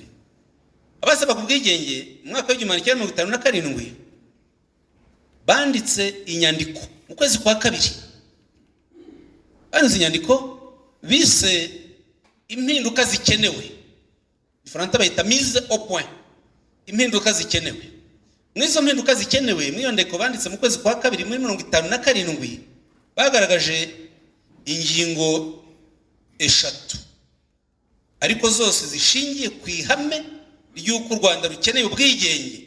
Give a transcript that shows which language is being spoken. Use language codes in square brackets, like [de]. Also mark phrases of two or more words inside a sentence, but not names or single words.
[rw] Abasabaga ubwigenge mu mwaka w'1957 banditse inyandiko mu kwezi kwa kabiri, banditse inyandiko bise impinduka zikenewe, Ifaransa bayita [fr] mise au point, [rw] impinduka zikenewe. Mwizo mpinduka zikenewe mwiyo ndeko banditse mu kwezi kwa kabiri muri 1957 bagaragaje ingingo eshatu, ariko zose zishingiye ku ihame ry'uko u Rwanda rukeneye ubwigenge.